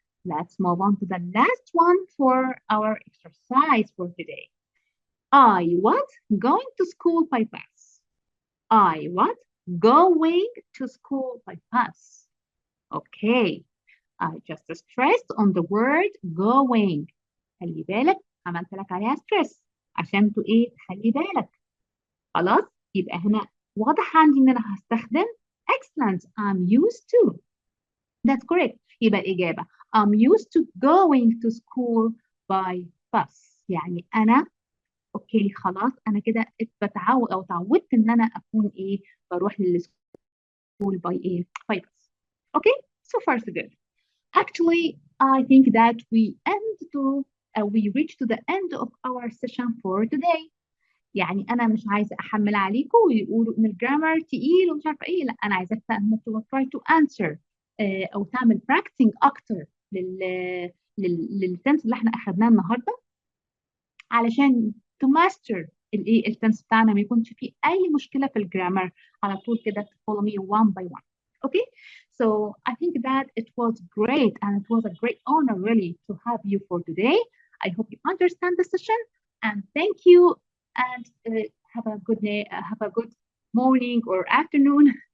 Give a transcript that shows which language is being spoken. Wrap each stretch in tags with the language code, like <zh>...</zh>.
<en>Let's move on to the last one for our exercise for today. I was going to school by bus. I was going to school by bus. Okay. I just stressed on the word going.</en> <ar>خلي بالك عملت لك عليها stress عشان ايه تخلي بالك. خلاص يبقى هنا واضح عندي ان انا هستخدم excellent.</ar> <en>I'm used to. That's correct.</en> <ar>يبقى الإجابة</ar> <en>I'm used to going to school by bus.</en> <ar>يعني أنا أوكي خلاص أنا كده بتعود أو تعودت إن أنا أكون إيه بروح للسكول by إيه</ar> <en>by bus. Okay, so far so good. Actually, I think that we reached to the end of our session for today.</en> <ar>يعني أنا مش عايزة أحمل عليكم ويقولوا إن الجرامر تقيل ومش عارفة إيه. لا أنا عايزاك</ar> <en>try to answer</en> <ar>أو تعمل براكتنج أكتر للتنس اللي إحنا أخدناه النهاردة علشان</ar> <en>to master</en> <ar>التنس بتاعنا ما يكونش فيه أي مشكلة في الجرامر. على طول كده</ar> <en>follow me one by one. Okay, so I think that it was great and it was a great honor really to have you for today. I hope you understand the session and thank you and have a good day, have a good morning or afternoon.</en>